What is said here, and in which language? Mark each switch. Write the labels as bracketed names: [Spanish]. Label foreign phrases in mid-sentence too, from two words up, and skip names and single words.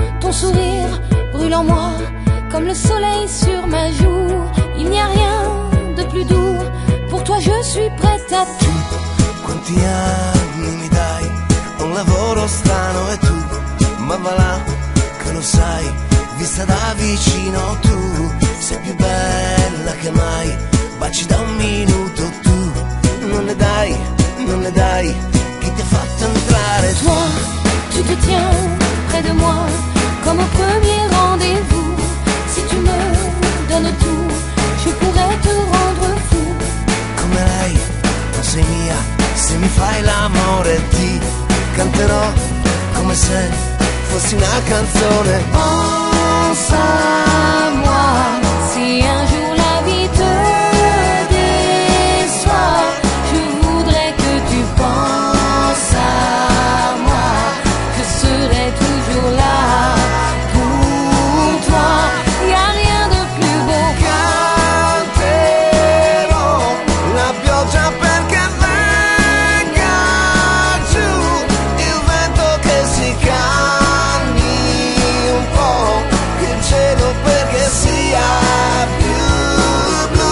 [French] ton sourire brûle en moi comme le soleil sur ma joue. Il n'y a rien de plus doux, pour toi je suis prête à tout. [Italian] Quanti anni mi dai, un lavoro strano e tu, ma va là che lo sai, vista da vicino tu sei più bella che mai, baci da un minuto tu, non ne dai, chi ti ha fatto entrare? [French] Toi, tu te tiens près de moi comme au premier rendez-vous. Si tu me donnes tout, je pourrais te rendre fou. [Italian] Come lei, non sei mia, se mi fai l'amore ti canterò come se fossi una canzone. [French] Pense à moi, si un jour la vie te déçoit, je voudrais que tu penses à moi. Je serai toujours là pour toi. Y a rien de plus beau. [Italian] Canterò la pioggia perché venga giù, il vento che si calmi un po', il cielo perché sia più blu.